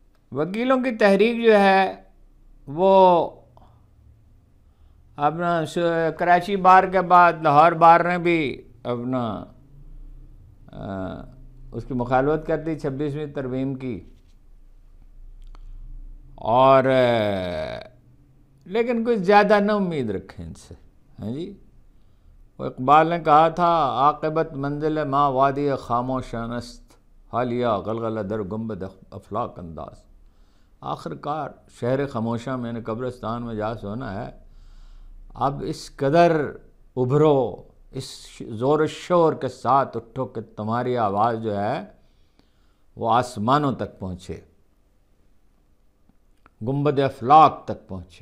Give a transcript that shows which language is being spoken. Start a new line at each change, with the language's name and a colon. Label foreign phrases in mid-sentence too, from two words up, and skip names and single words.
Urdu: وکیلوں کی تحریک جو ہے وہ اپنا کراچی بار کے بعد لاہور بار نے بھی اپنا اس کی مخالفت کر دی 26ویں ترمیم کی، اور لیکن کوئی زیادہ نہ امید رکھیں ان سے. ہاں جی، وہ اقبال نے کہا تھا
Persian: عاقبت منزل ما وادی خاموش است، حالیہ غلغلہ در گنبد افلاک انداز.
Urdu: آخر کار شہر خاموشہ میں نے قبرستان میں جا سونا ہے. اب اس قدر ابھرو، اس زور و شور کے ساتھ اٹھو کہ تمہاری آواز جو ہے وہ آسمانوں تک پہنچے، گنبد افلاک تک پہنچے.